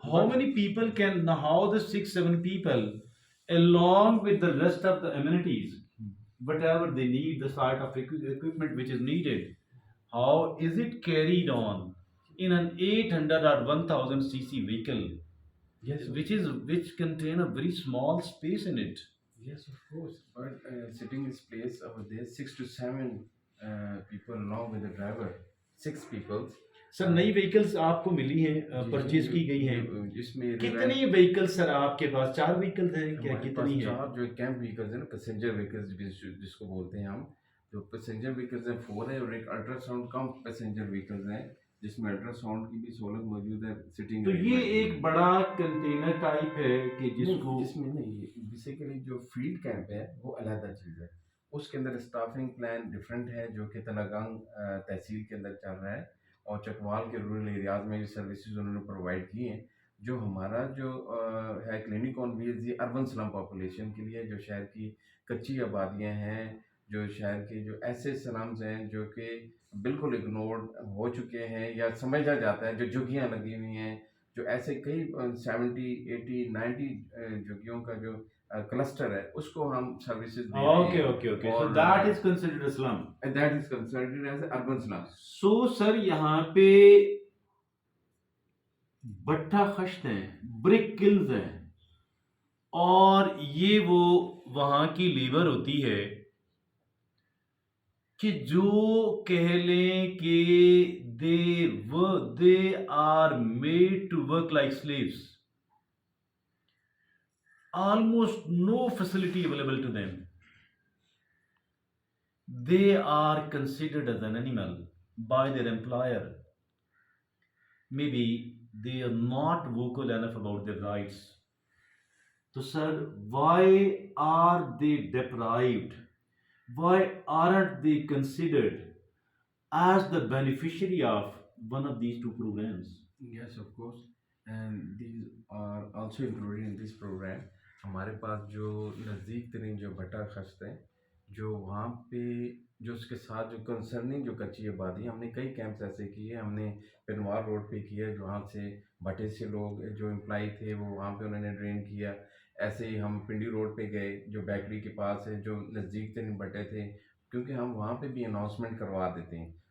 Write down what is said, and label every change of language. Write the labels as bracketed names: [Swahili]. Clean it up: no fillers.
[English] How many people can, how the 6-7 people along with the rest of the amenities, whatever they need, the sort of equipment which is needed, how is it carried on in an 800 or 1000 cc vehicle, Yes, which contain a very small space in it? yes, of course. But sitting in place over there, 6 to 7 people along with the driver, 6 people. [Hindi] Sir नई vehicles आपको मिली हैं, purchase की गई हैं, इसमें कितनी vehicles sir आपके पास? 4 vehicles हैं क्या, हमारे कितनी पास है? 4 जो कैंप व्हीकल्स है ना, पैसेंजर व्हीकल्स जिसको बोलते हैं हम, जो पैसेंजर व्हीकल्स हैं 4 है, और एक अल्ट्रासाउंड कम पैसेंजर व्हीकल्स हैं जिसमें अल्ट्रासाउंड की भी सहूलत मौजूद है सिटिंग। तो ये एक बड़ा कंटेनर टाइप है कि जिसको, इसमें नहीं, बेसिकली जो फील्ड कैंप है वो अलग चीज़ है, उसके अंदर स्टाफिंग प्लान डिफरेंट है जो कि तलागंग तहसील के अंदर चल रहा है, और चकवाल के रूरल एरियाज़ में भी सर्विसेज उन्होंने प्रोवाइड की हैं। जो हमारा जो है क्लिनिक ऑन व्हील्स, ये अर्बन स्लम पॉपुलेशन के लिए, जो शहर की कच्ची आबादियाँ हैं, जो शहर के जो ऐसे स्लम्स हैं जो कि बिल्कुल इग्नोर्ड हो चुके हैं या समझा जाता है, जो झुग्गियाँ लगी हुई हैं, जो ऐसे कई 70, 80, 90 झुग्गियों का जो क्लस्टर है, उसको हम सर्विसेज दे रहे [English] okay [Hindi] हैं, [English] okay okay, so [Hindi] और [English] That is considered slum. and that is considered as urban slums. [Hindi] So sir यहाँ पे भट्ठा खश्त हैं, ब्रिक किल्स हैं, और ये वो वहाँ की लेबर होती है कि जो कह लें कि [English] They are made to work like slaves, almost no facility available to them. They are considered as an animal by their employer. Maybe they are not vocal enough about their rights. So sir, why are they deprived? Why aren't they considered as the beneficiary of one of these two programs? Yes, of course, and these are also included in this program. [Hindi] हमारे पास जो नज़दीक तरीन जो भट्टा खश्त है, जो वहाँ पे जो उसके साथ जो कंसर्निंग जो कच्ची आबादी है, हमने कई कैंप्स ऐसे किए। हमने पिनवार रोड पे किया, जहाँ से भट्टे से लोग जो एम्प्लॉई थे वो वहाँ पे उन्होंने ड्रेन किया। ऐसे ही हम पिंडी रोड पे गए, जो बेकरी के पास है, जो नज़दीक तरीन भट्टे थे, क्योंकि हम वहाँ पे भी अनाउंसमेंट करवा देते हैं।